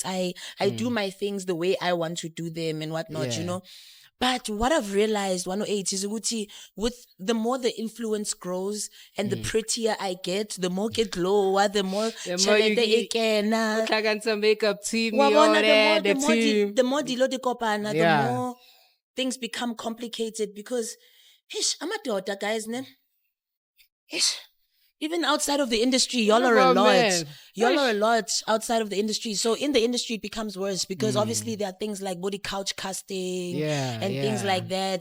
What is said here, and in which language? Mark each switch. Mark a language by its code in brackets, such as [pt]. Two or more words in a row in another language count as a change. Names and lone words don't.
[en] I do my things the way I want to do them and whatnot, But what I've realized, 108, is Uguti, with the more the influence grows and the prettier I get, the more get glow, the more you get some makeup team, the [st] more dilo de kopana, [en] the more things become complicated because, I'm a daughter, guys, ne? Even outside of the industry, y'all are a lot. Man. Y'all are a lot outside of the industry. So in the industry, it becomes worse because obviously there are things like body couch casting and things like that.